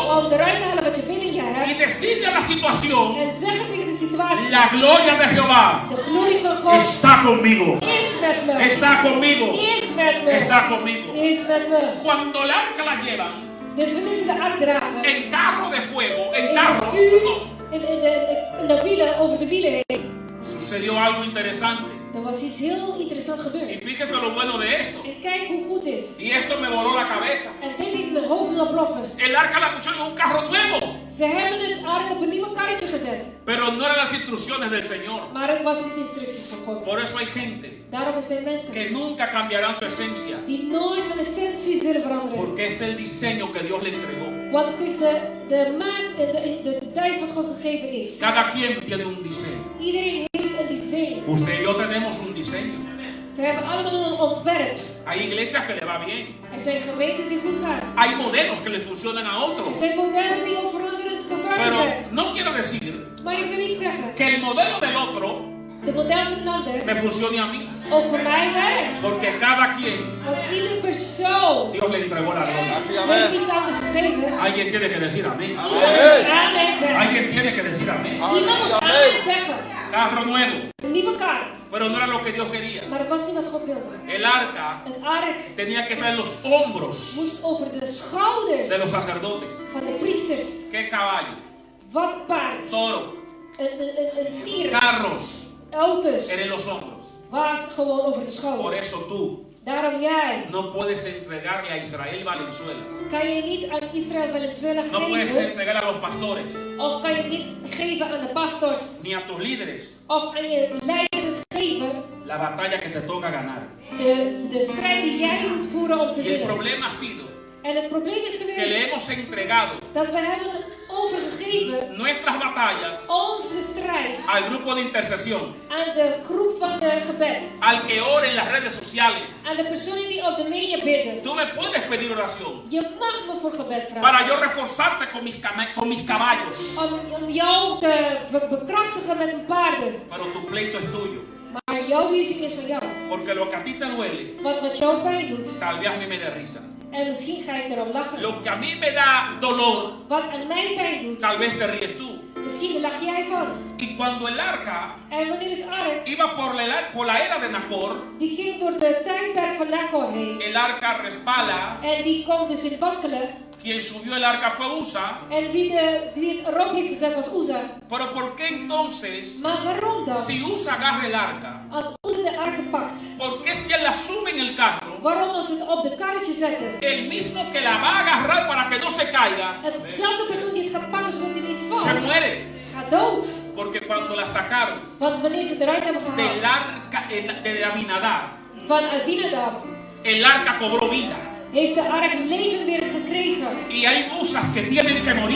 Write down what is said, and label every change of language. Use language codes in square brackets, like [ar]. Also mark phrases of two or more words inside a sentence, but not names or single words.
[nl] om eruit te halen wat je binnen je y hebt. [es] decirle a la situación: [nl] En zeggen tegen de situatie, [es] la gloria de Jehová [nl] de glorie van God [es] está conmigo, [nl] is met me. [es] está conmigo, [nl] Is met me. [es] está conmigo. [nl] Is met me. [es] Cuando el arca la llevan [nl] Dus wanneer ze de ark dragen, [es] en carro de fuego, en in carros, [nl] de vuur, perdón, in de wielen, over de wielen heen, [es] sucedió algo interesante. [nl] er was iets heel interessants Y gebeurd. [es] fíjese lo bueno de esto. [nl] En kijk hoe goed dit. [es] Y esto me voló la cabeza. [nl] En dit heeft mijn hoofd doen ontploffen. [es] El arca la pusieron en un carro nuevo, [nl] Ze hebben het ark op een nieuwe karretje gezet. [es] pero no eran las instrucciones del Señor. [nl] Maar het was niet de instructies van God. [es] Por eso hay gente [nl] Daarom zijn mensen [es] que nunca cambiarán su esencia, [nl] die nooit van essentie zullen veranderen. [es] porque es el diseño que Dios le entregó. [nl] Want het heeft de maat en de details wat God gegeven is. [es] Cada quien tiene un diseño. [nl] Iedereen heeft een design. [es] Usted y yo tenemos un diseño. [nl] We hebben allemaal een ontwerp. [es] Hay iglesias que le va bien. [nl] Er zijn gemeentes die goed gaan. [es] Hay modelos que le funcionan a Er otros. [nl] zijn modellen die op veranderend gebruiken Pero zijn. [es] no quiero decir [nl] Maar ik wil niet zeggen [es] que el modelo del otro [nl] de model van een ander [es] me funcione a mí. [nl] ook voor mij werkt. [es] Porque cada quien, [nl] Want iedere persoon [es] Dios le entregó la gloria. [nl] heeft iets anders gegeven. [es] Alguien tiene que decir amén. [nl] Iemand moet amen zeggen. [es] Alguien tiene que decir amén. [nl] Iemand moet amen zeggen. [es] Carro nuevo, [nl] Een nieuwe kar. [es] pero no era lo que Dios quería. [nl] Maar dat was niet wat God wilde. [es] El arca [nl] Het ark [es] tenía que estar en los hombros [nl] moest over de schouders [es] de los sacerdotes. [nl] van de priesters. [es] ¿Qué caballo? [nl] Wat paard. [es] Toro, [nl] Een stier. [es] carros, [nl] Auto's. [es] eran en los hombros. [nl] Was gewoon over de Por schouders. [es] eso tú [nl] Daarom jij. [es] no puedes entregarle a Israel Valenzuela. [nl] Kan je niet aan Israël Venezuela [es] No puedes geven. entregar a los pastores, [nl] Of kan je het niet geven aan de pastors. [es] ni a tus líderes, [nl] Of aan je leiders het geven. [es] la batalla que te toca ganar. [nl] De strijd die jij moet voeren om te [es] Y el [nl] winnen. [es] problema ha sido [nl] En het probleem is [es] que le geweest hemos entregado [nl] dat we hebben overgegeven [es] nuestras batallas [nl] onze strijd [es] al grupo de intercesión, [nl] aan de groep van de gebed. [es] al que ora en las redes sociales. [nl] Aan de personen die op de media bidden. [es] Tú me puedes pedir oración [nl] Je mag me voor gebed vragen. [es] para yo reforzarte con mis caballos, [nl] Om jou te bekrachtigen met een paarden. [es] pero tu pleito es tuyo. [nl] Maar jouw visie is van jou. [es] Porque lo que a ti te duele, [nl] Want wat jou pijn doet. [es] tal vez a mí me dé risa. [nl] En misschien ga ik erom lachen. [es] Lo que a mí me da dolor, [nl] Wat aan mij pijn doet. [es] tal vez te ríes tú. [nl] Misschien lach jij van. [es] Y cuando el arca [nl] En wanneer het ark. [es] iba por la era de Nacor, [nl] Die ging door de tijdperk van Nacor heen. [es] el arca resbala. [nl] En die kwam dus in wankelen. [es] Quien subió el arca fue Usa. [nl] En wie het erop heeft gezet was Uza. [es] Pero ¿por qué entonces, [nl] Maar waarom dan? [es] si Usa agarra el arca, [nl] Als Uza de ark pakt. [es] por qué si él la sube en el carro, [nl] Waarom als ze het op de karretje zetten? [es] el mismo que la va a agarrar para que no se caiga, [nl] Hetzelfde persoon die het gaat pakken zodat hij niet se valt. [es] muere? [nl] Gaat dood. [es] Porque cuando la sacaron [nl] Want wanneer ze eruit hebben del gehaald. [es] arca de Abinadab, [nl] Van Abinadab. [es] el arca cobró vida. [nl] Heeft de ark leven weer gekregen. [es] Y hay Usas que tienen que morir.